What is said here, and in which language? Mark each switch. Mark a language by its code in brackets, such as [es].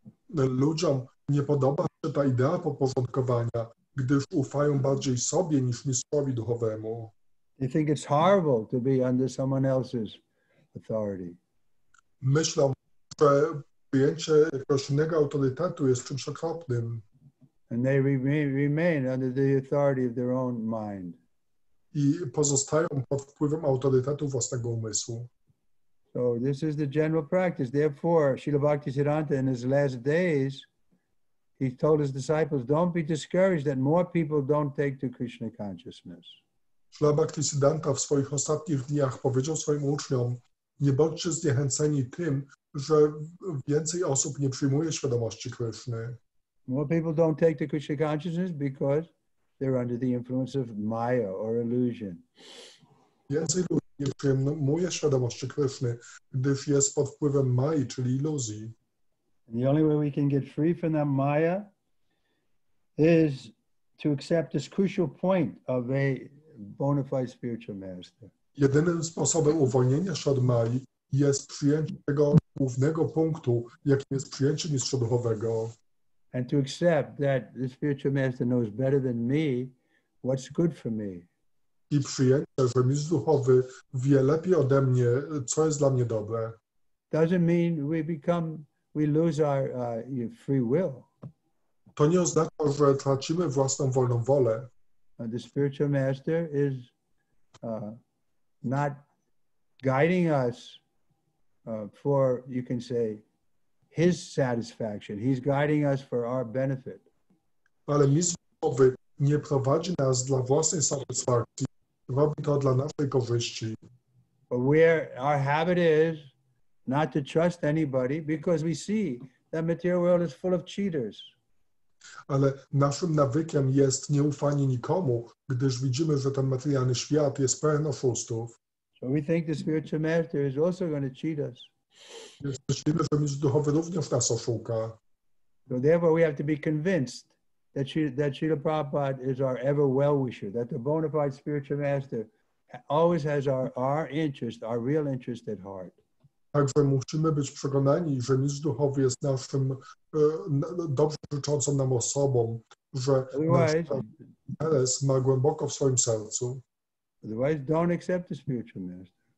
[pl] Ludziom nie podoba się ta idea podporządkowania, gdyż ufają bardziej sobie niż mistrzowi duchowemu. [en] They think it's horrible to be under someone else's authority. [pl] Myślą, że przyjęcie jakiegoś innego autorytetu jest czymś okropnym. [en] And they remain under the authority of their own mind. [pl] I pozostają pod wpływem autorytetu własnego umysłu. [en] So this is the general practice. Therefore, Srila Bhaktisiddhanta in his last days, he told his disciples, don't be discouraged that more people don't take to Krishna consciousness. [pl] Srila Bhaktisiddhanta w swoich ostatnich dniach powiedział swoim uczniom, nie bądźcie zniechęceni tym, że więcej osób nie przyjmuje świadomości Kryszny. [en] More people don't take to Krishna consciousness because they're under the influence of Maya or illusion. [pl] Więcej ludzi nie przyjmuje świadomości Kryszny, gdyż jest pod wpływem Mai, czyli iluzji. [en] And the only way we can get free from that Maya is to accept this crucial point of a bona fide spiritual master. [pl] Jedynym sposobem uwolnienia się od Mai jest przyjęcie tego głównego punktu, jakim jest przyjęcie mistrza duchowego. [en] And to accept that the spiritual master knows better than me what's good for me. [pl] I przyjęcie, że mistrz duchowy wie lepiej ode mnie, co jest dla mnie dobre. [en] Doesn't mean we lose our free will. [pl] To nie oznacza, że tracimy własną wolną wolę. [en] The spiritual master is not guiding us for, you can say, his satisfaction. He's guiding us for our benefit. [pl] Ale mistrz duchowy nie prowadzi nas dla własnej satysfakcji, robi to dla naszej korzyści. [en] But where our habit is not to trust anybody because we see that material world is full of cheaters. [pl] Ale naszym nawykiem jest nieufanie nikomu, gdyż widzimy, że ten materialny świat jest pełen oszustów. [en] So we think the spiritual master is also going to cheat us. [pl] Więc myślimy, że mistrz duchowy również nas oszuka. [en] So therefore we have to be convinced that Srila Prabhupada is our ever well-wisher, that the bona fide spiritual master always has our interest, our real interest at heart. [pl] Także musimy być przekonani, że mistrz duchowy jest naszym dobrze życzącą nam osobą, że nasz interes ma głęboko w swoim sercu. [en] Otherwise, don't accept the spiritual master.